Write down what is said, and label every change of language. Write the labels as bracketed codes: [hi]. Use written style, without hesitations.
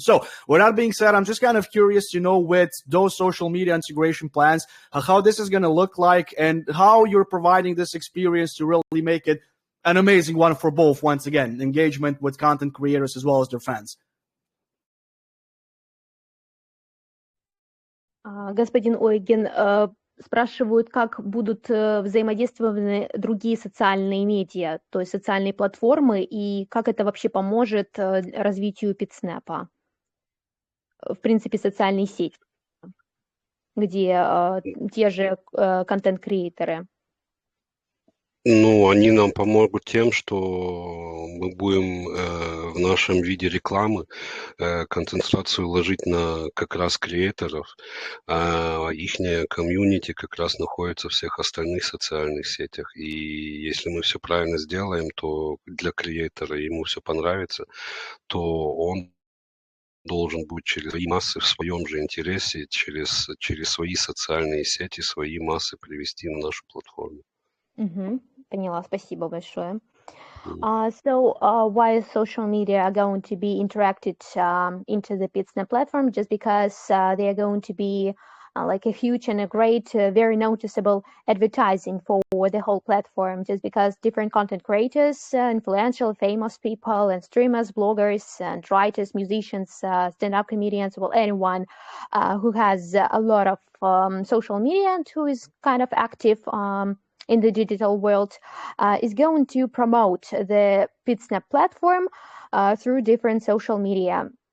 [en] So with that being said, I'm just kind of curious to know, with those social media integration plans, how this is going to look like, and how you're providing this experience to really make it an amazing one for both, once again, engagement with content creators as well as their fans. [ru] Господин Ойген, спрашивают, как будут взаимодействованы другие социальные медиа, то есть социальные платформы, и как это вообще поможет развитию Pitsnap. В принципе, социальные сети, где те же контент-креаторы. Они нам помогут тем, что мы будем в нашем виде рекламы концентрацию ложить на как раз креаторов, а ихняя комьюнити как раз находится в всех остальных социальных сетях. И если мы все правильно сделаем, то для креатора ему все понравится, то он должен будет через свои массы в своем же интересе, через свои социальные сети, свои массы привести на нашу платформу. Поняла, спасибо большое. [en] So why social media are going to be interacted into the Pitsnap platform? Just because they are going to be like a huge and a great, very noticeable advertising for the whole platform. Just because different content creators, influential, famous people, and streamers, bloggers, and writers, musicians, stand-up comedians, well, anyone who has a lot of social media and who is kind of active in the digital world is going to promote the Pitsnap platform through different social media.